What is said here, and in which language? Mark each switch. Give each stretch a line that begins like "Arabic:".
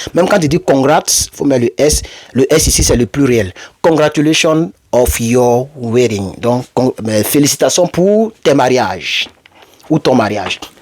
French: Même quand tu dis congrats, il faut mettre le S. Le S ici, c'est le pluriel.
English: Congratulations of your wedding.
French: Donc, félicitations pour tes mariages. Ou ton mariage.